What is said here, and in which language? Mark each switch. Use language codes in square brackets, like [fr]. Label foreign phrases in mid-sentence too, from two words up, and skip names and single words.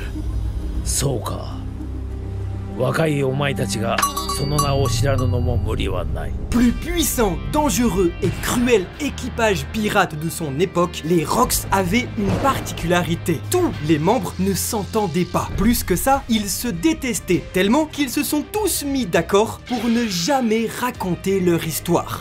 [ja] そうか。若いお前たちがその名を知らぬのも無理はない。 [fr] Plus puissant, dangereux et cruel équipage pirate de son époque, les Rox avaient une particularité. Tous les membres ne s'entendaient pas. Plus que ça, ils se détestaient tellement qu'ils se sont tous mis d'accord pour ne jamais raconter leur histoire.